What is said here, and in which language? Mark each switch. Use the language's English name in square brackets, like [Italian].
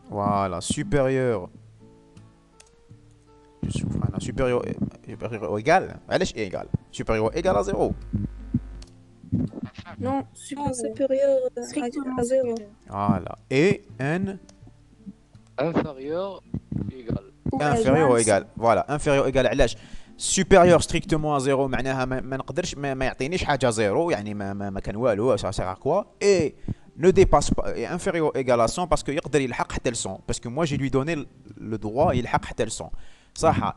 [French] Voilà, supérieur ou égal. Allez, égal. Supérieur ou égal à 0. Non, supérieur à 0. Voilà. Et n inférieur ou égal. Inférieur ou égal. Voilà, inférieur ou égal. [Arabic] علاش [French] supérieur strictement à 0 [Arabic] معناها ما نقدرش ما يعطينيش حاجه 0 يعني ما كان والو [French] ça sert à quoi. Et ne dépasse pas et inférieur ou égal à 100 parce que [Arabic] يقدر يلحق حتى ل 100 [French] parce que moi j'ai lui donné le droit [Arabic] يلحق حتى ل 100 صح.